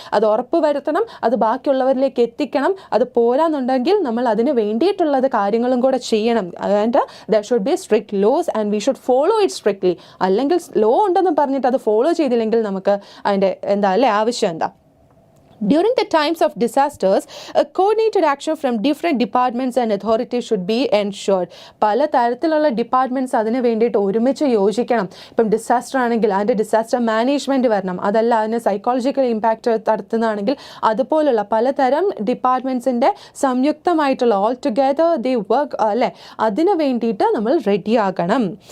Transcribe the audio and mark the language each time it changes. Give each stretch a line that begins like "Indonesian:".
Malayalam: അത് ഉറപ്പ് വരുത്തണം, അത് ബാക്കിയുള്ളവരിലേക്ക് എത്തിക്കണം. അത് പോരാന്നുണ്ടെങ്കിൽ നമ്മൾ അതിന് വേണ്ടിയിട്ടുള്ളത് കാര്യങ്ങളും കൂടെ ചെയ്യണം.
English: And there should be strict laws and we should follow it strictly.
Malayalam: അല്ലെങ്കിൽ ലോ ഉണ്ടെന്ന് പറഞ്ഞിട്ട് അത് ഫോളോ ചെയ്തില്ലെങ്കിൽ നമുക്ക് അതിൻ്റെ ആവശ്യം എന്താ?
English: During the times of disasters, a coordinated action from different departments and authorities should be ensured.
Malayalam: പല തരത്തിലുള്ള ഡിപ്പാർട്ട്മെൻറ്റ്സ് അതിന് വേണ്ടിയിട്ട് ഒരുമിച്ച് യോജിക്കണം. ഇപ്പം ഡിസാസ്റ്റർ ആണെങ്കിൽ അതിൻ്റെ ഡിസാസ്റ്റർ മാനേജ്മെൻറ്റ് വരണം. അതല്ല അതിന് സൈക്കോളജിക്കൽ ഇമ്പാക്റ്റ് നടത്തുന്നതാണെങ്കിൽ അതുപോലുള്ള പലതരം ഡിപ്പാർട്ട്മെൻറ്റ്സിൻ്റെ സംയുക്തമായിട്ടുള്ള
English: all together the work
Malayalam: അല്ലേ, അതിന് വേണ്ടിയിട്ട് നമ്മൾ റെഡിയാകണം.